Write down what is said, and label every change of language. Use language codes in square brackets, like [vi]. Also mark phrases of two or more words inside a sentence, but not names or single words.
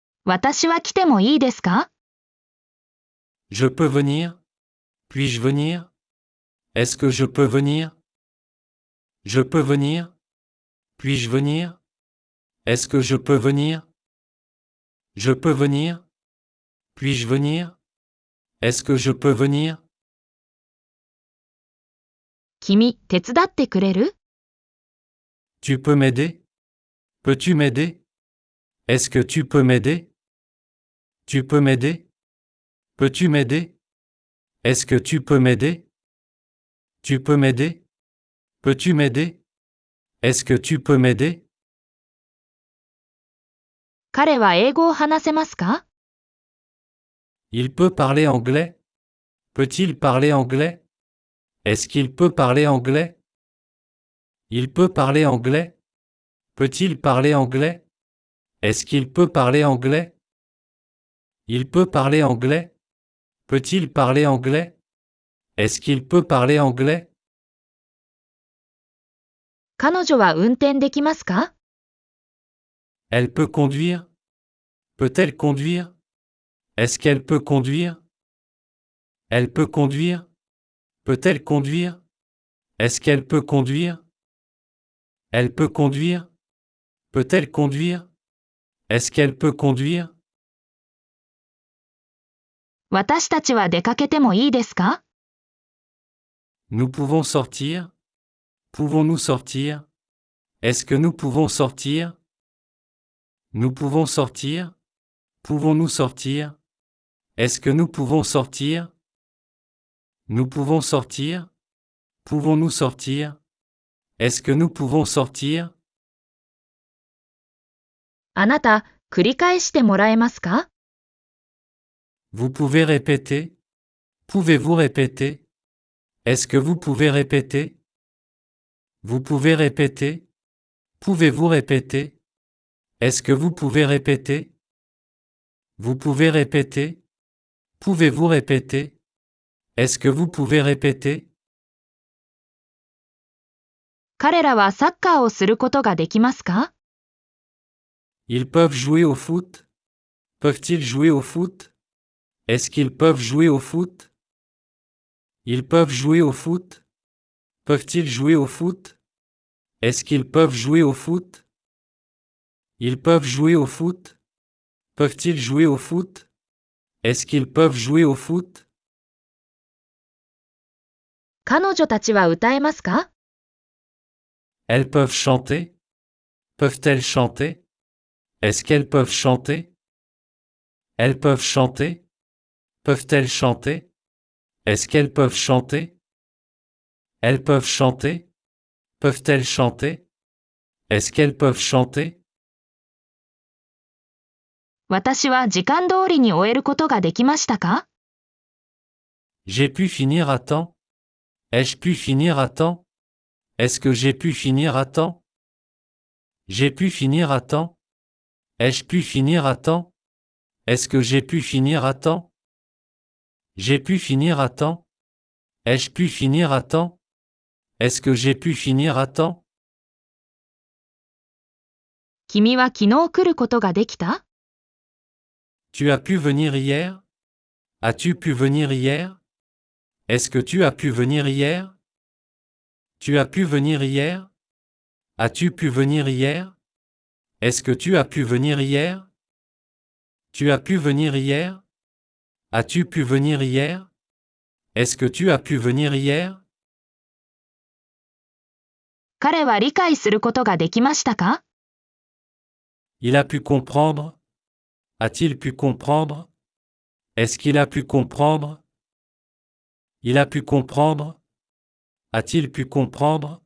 [ja] 私は来てもいいですか？ [fr] Je peux venir? Puis-je venir? Est-ce que je peux venir? Je peux venir? Puis-je venir? Est-ce que je peux venir? Je peux venir? Puis-je venir? Est-ce que je peux venir? [ja] 君、手伝ってくれる？ [fr] Tu peux m'aider? Peux-tu m'aider? Est-ce que tu peux m'aider? Tu peux m'aider? Peux-tu m'aider? Est-ce que tu peux m'aider? Tu peux m'aider? Peux-tu m'aider? Est-ce que tu peux m'aider? [ja] 彼は英語を話せますか？ [fr] Il peut parler anglais? Peut-il parler anglais? Est-ce qu'il peut parler anglais? Il peut parler anglais? Peut-il parler anglais? Est-ce qu'il peut parler anglais? Il peut parler anglais? Peut-il parler anglais? Est-ce qu'il peut parler anglais? [ja] 彼女は運転できますか？ [fr] Elle peut conduire? Peut-elle conduire? Est-ce qu'elle peut conduire? Elle peut conduire? Peut-elle conduire? Est-ce qu'elle peut conduire? Elle peut conduire? Peut-elle conduire? Est-ce qu'elle peut conduire? [ja] 私たちは出かけてもいいですか？ [fr] Nous pouvons sortir? Pouvons-nous sortir? Est-ce que nous pouvons sortir? Nous pouvons sortir? Pouvons-nous sortir? Est-ce que nous pouvons sortir? Nous pouvons sortir? Pouvons-nous sortir? Est-ce que nous pouvons sortir? [ja] あなた、繰り返してもらえますか？ [fr] Vous pouvez répéter? Pouvez-vous répéter? Est-ce que vous pouvez répéter? Vous pouvez répéter? Pouvez-vous répéter? Est-ce que vous pouvez répéter? Vous pouvez répéter? Pouvez-vous répéter? Est-ce que vous pouvez répéter? [ja] 彼らはサッカーをすることができますか？ [fr] Ils peuvent jouer au foot? Peuvent-ils jouer au foot? Est-ce qu'ils peuvent jouer au foot? Ils peuvent jouer au foot? Peuvent-ils jouer au foot? Est-ce qu'ils peuvent jouer au foot? Ils peuvent jouer au foot? Peuvent-ils jouer au foot? Est-ce qu'ils peuvent jouer au foot? [ja] 彼女たちは歌えますか？ [fr] Elles peuvent chanter? Peuvent-elles chanter? Est-ce qu'elles peuvent chanter? Elles peuvent chanter? Peuvent-elles chanter? Est-ce qu'elles peuvent chanter? Elles peuvent chanter? Peuvent-elles chanter? Est-ce qu'elles peuvent chanter? [ja] 私は時間通りに終えることができましたか？ [fr] J'ai pu finir à temps? Ai-je pu finir à temps? Est-ce que j'ai pu finir à temps? J'ai pu finir à temps? Ai-je pu finir à temps? Est-ce que j'ai pu finir à temps? J'ai pu finir à temps? Ai-je pu finir à temps? Est-ce que j'ai pu finir à temps? [ja] 君は昨日来ることができた？ [fr] Tu as pu venir hier? As-tu pu venir hier? Est-ce que tu as pu venir hier? Tu as pu venir hier? As-tu pu venir hier? Est-ce que tu as pu venir hier? Tu as pu venir hier? As-tu pu venir hier? Est-ce que tu as pu venir hier? [ja] 彼は理解することができましたか？ [fr] Il a pu comprendre? A-t-il pu comprendre? Est-ce qu'il a pu comprendre? Il a pu comprendre? A-t-il pu comprendre?